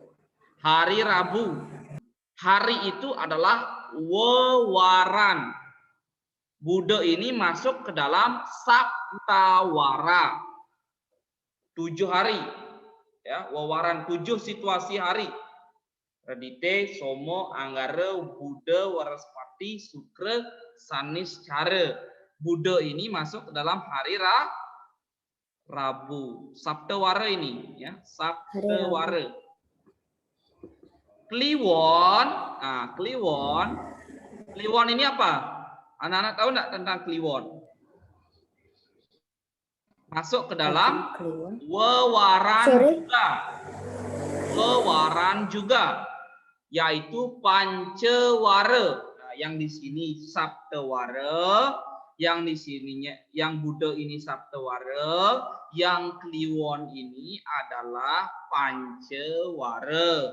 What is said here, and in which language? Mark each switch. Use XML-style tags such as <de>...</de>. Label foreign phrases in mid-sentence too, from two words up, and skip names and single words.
<id>Hari Rabu. Hari itu adalah wewaran. Bude ini masuk ke dalam saptawara. 7 hari. Ya, wewaran 7 situasi hari. Redite, Somo, Anggara, Bude, Waraspati, Sukre, Sanis, Care. Bude ini masuk ke dalam hari Rabu. Saptawara ini ya, Saptawara. Kliwon. Nah, Kliwon. Kliwon ini apa? Anak-anak tahu enggak tentang Kliwon? Masuk ke dalam wewaran juga. kewaran juga, yaitu pancewara. Nah, yang di sini saptawara, yang di sininya yang Buddha ini saptawara, yang kliwon ini adalah pancewara.</id>